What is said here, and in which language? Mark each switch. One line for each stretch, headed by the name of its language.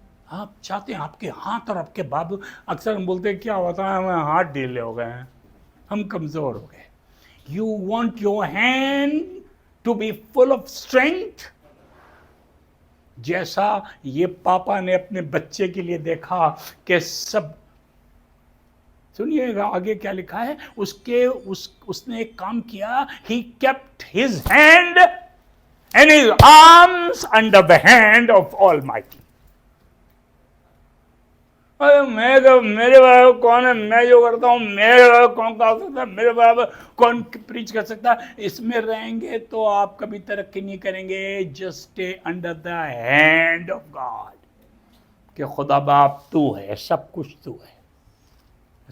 Hindi: आप चाहते हैं आपके हाथ और आपके बाजू, अक्सर हम बोलते हैं क्या होता है, हमें हाथ ढीले हो गए हैं, हम कमजोर हो गए।
English: you want your hand to be full of strength,
Hindi: जैसा ये पापा ने अपने बच्चे के लिए देखा कि सब, सुनिएगा आगे क्या लिखा है। उसने एक काम किया,
English: he kept his hand and his arms under the hand of Almighty।
Hindi: अरे मैं तो, मेरे बराबर कौन है, मैं जो करता हूँ, मेरे बराबर कौन कर सकता है, मेरे बराबर कौन प्रीच कर सकता है? इसमें रहेंगे तो आप कभी तरक्की नहीं करेंगे।
English: just stay under the hand of God,
Hindi: कि खुदा बाप तू है, सब कुछ तू है।